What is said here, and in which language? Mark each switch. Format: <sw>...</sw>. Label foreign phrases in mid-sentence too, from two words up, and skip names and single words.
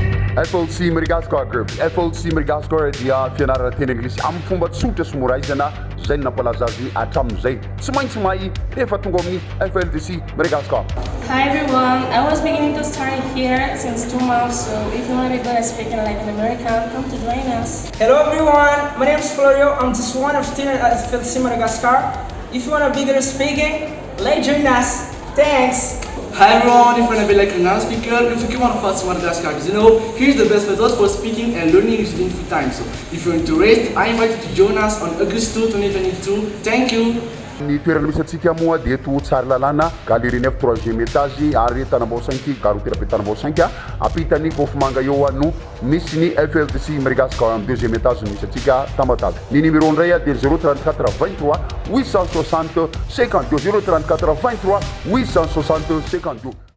<mg>Fltc Madagascar Group. Fltc Madagascar dia fianarana teny anglisy amin'ny fomba tsotra sy moraizana zay nampalaza azy hatramin'izay tsy maintsy mahay efa tonga amin'ny Fltc Madagascar.</mg> <en>Hi everyone, I was beginning to start here since 2 months, so if you want to be good at speaking like an American, come to join us. Hello everyone, my name is Floreo. I'm just one of students at Fltc Madagascar. If you want to be good at speaking, let's join us. Thanks. Hi everyone, if you want to be like a non-speaker, if you want to pass Madagascar, here's the best method for speaking and learning English in free time. So if you're interested, I invite you to join us on August 2, 2022. Thank you.</en> <mg>Ny toerana misy atsika moa dia eto tsara lalàna galerie 9</mg> <fr>3e étage</fr> <mg>ary Tanambao 5 garoty rabe Tanambao 5 apitany Kofimanga eo no misy ny Fltc Madagascar am</mg> <fr>2e étage</fr> <mg>misy atsika Tamatave. Ny numéro ndray dia 034 23 860 52 034 23 860 52.</mg>